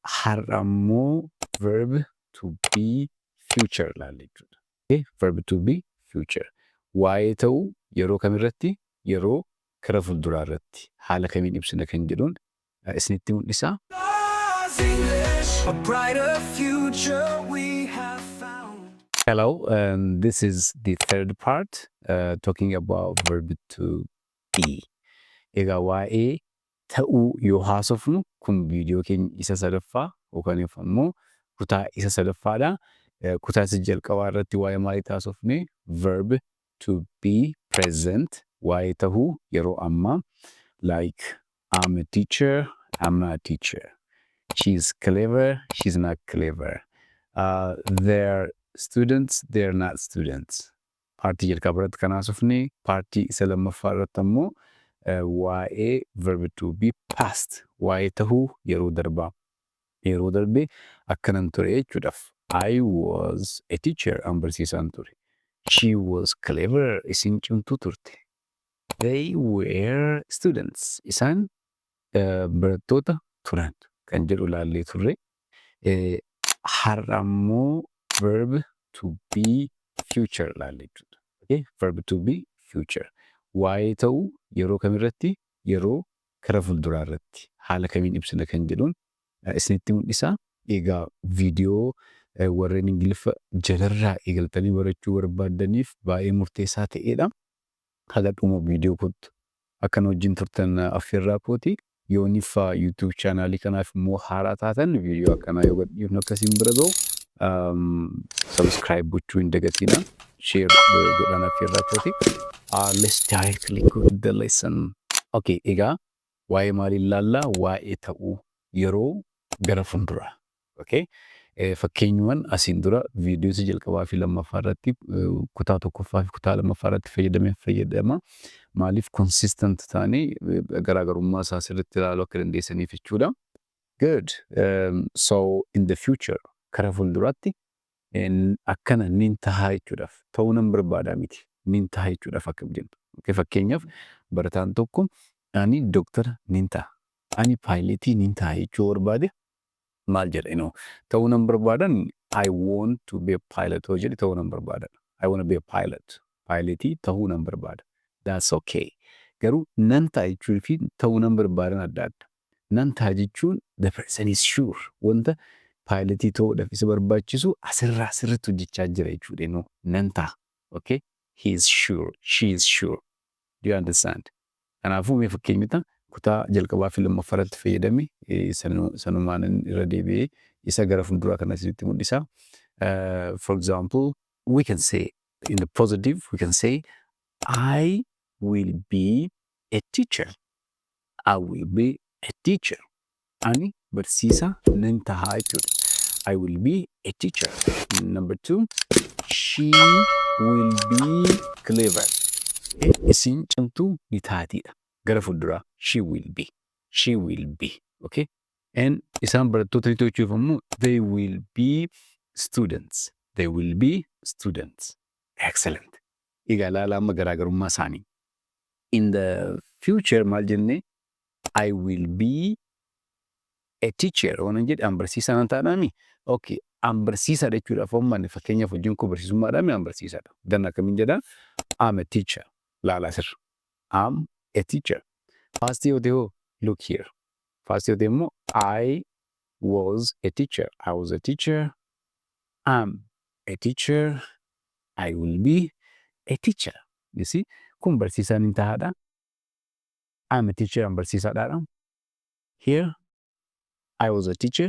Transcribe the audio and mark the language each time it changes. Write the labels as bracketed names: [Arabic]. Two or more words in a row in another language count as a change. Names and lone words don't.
[Oromo] har'ammoo [English] verb to be future [Oromo] laalla jechuudha. Okay? [English] Verb to be future. [Oromo] Waa'ee ta'uu yeroo kamirratti? Yeroo gara fuulduraa irratti. Haala kamiin ibsina kan jedhuun isinitti mul'isa. [English] A brighter future we have found. Hello, this is the third part talking about verb to be. [Oromo] Egaa waa'ee ta'uu yoo haasofnu kun viidiyoo keenya isa sadaffaa yookaan immoo kutaa isa sadaffaadha. Kutaa isa jalqabaa irratti waa'ee maalii haasofne? [English] Verb to be present, [Oromo] waa'ee ta'uu yeroo ammaa, [English] like I'm a teacher, I'm not a teacher. She's clever, she's not clever. They're students, they're not students. [Oromo] Paartii jalqabaa irratti kan haasofne, paartii isa lammaffaa irratti ammoo waa'ee [English] verb to be past, [Oromo] waa'ee tahuu yeroo darbaa. Yeroo darbee akkanan ture jechuudhaaf. [English] I was a teacher, [Oromo] an barsiisaan ture. [English] She was clever, [Oromo] isin cimtuu turte. [English] They were students, [Oromo] isaan barattoota turan kan jedhu ilaallee turre. Har'ammoo [English] verb to be future [Oromo] ilaalle jechuudha. Okay? [English] Verb to be future. [Oromo] Waa'ee ta'uu yeroo kamirratti? Yeroo gara fuulduraa irratti. Haala kamiin ibsina kan jedhuun isinitti mul'isa. Egaa viidiyoo warreen Ingiliffa jalarraa eegaltanii barachuu barbaaddaniif baay'ee murteessaa ta'edha. Haga dhuma viidiyoo kottu akkan wajjin turtan affeerraa kooti. Yooniif YouTube chaanaalii kanaaf immoo haaraa taatan viidiyoo akkanaa yoo gadhiifnu akkasiin bira ga'u subscribe gochuu hin dagatina. Share godhaan affeerraa kooti. [English] Let's directly go to the lesson. [Oromo] Okay, egaa waa'ee maalii ilaallaa? Waa'ee ta'uu yeroo gara fuulduraa. Okay? Fakkeenyumaan asiin dura viidiyoo isa jalqabaa fi lammaffaa irratti kutaa tokkoffaa fi kutaa lammaffaa irratti fayyadama. Maaliif consistent ta'anii garaagarummaa isaa sirriitti ilaaluu akka dandeessaniif jechuudha. [English] Good. So in the future [Oromo] gara fuulduraatti akkana nin tahaa jechuudhaaf ta'uu nan barbaadaa miti. Nin tahaa jechuudhaaf akkam jenna. Okay, fakkeenyaaf barataan tokko ani doktora nin taha. Ani paayileetii nin taha jechuu barbaade maal jedha? Ta'uu nan barbaadan [English] I want to be a pilot [Oromo] hoo jedhe ta'uu nan barbaadan. [English] I want to be a pilot. [Oromo] Paayileetii ta'uu nan barbaada. [English] That's okay. [Oromo] Garuu nan ta'a jechuu fi ta'uu nan barbaadan adda adda. Nan ta'a jechuun [English] the person is sure. [Oromo] Wanta paayileetii ta'uudhaaf isa barbaachisu asirratti hojjechaa jira jechuudha. Nan ta'a. [English] Okay? He is sure. She is sure. Do you understand? [Oromo] Kanaafuu mee fakkeenyota kutaa jalqabaa fi lammaffaa irratti fayyadame sanumaan irra deebi'ee isa gara fuulduraa kan asirratti mul'isa. [English] For example, we can say in the positive, we can say I will be a teacher. I will be a teacher. [Oromo] Ani barsiisaa nan tahaa jechuudha. [English] I will be a teacher. Number two, she will be clever. [Oromo] Isin cimtuu ni taatiidha. Gara fuulduraa [English] she will be. She will be. Okay? [Oromo] And isaan barattoota ni to'achuuf ammoo [English] they will be students. They will be students. Excellent. [Oromo] Egaa ilaalaa amma garaagarummaa isaanii. [English] In the future [Oromo] maal jennee? [English] I will be a teacher. [Oromo] Waan jedhe an barsiisaa nan taanaami. Okay. An barsiisaadha jechuudhaaf hoommanne fakkeenyaaf hojiin koo barsiisummaadhaami an barsiisaadha. Dan akkamiin jedhaa? [English] I'm a teacher. [Oromo] Laalaa sirra. [English] I'm a teacher. Past [Oromo] yoo ta'e [English] look here. Past [Oromo] yoo ta'e immoo [English] I was a teacher. I was a teacher. I'm a teacher. I will be a teacher. You see? [Oromo] Kun barsiisaan hin tahaadha. [English] I'm a teacher. An barsiisaadhaadha. Here, I was a teacher.